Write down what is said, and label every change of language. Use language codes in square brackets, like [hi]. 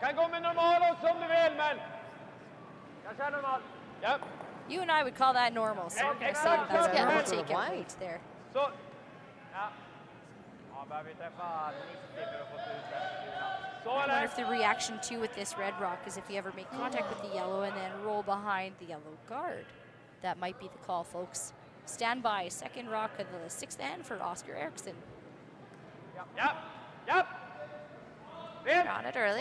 [sv] Kan gå med normal också om du vill, men. Jag kör normal. Japp. [en] You and I would call that normal, so we're going to say that that's Yeah. normal Yeah. takeout weight there. [sv] Så. Ja. Ja, behöver vi träffa 90 för att få ut den. Så [en] I wonder [sv] eller? [en] if the reaction too with this red rock is if you ever make contact with the yellow and then roll behind the yellow guard. That might be the call, folks. Stand by, second rock of the 6th end for Oscar Eriksson. [sv] Japp, japp! [en] They're on it early.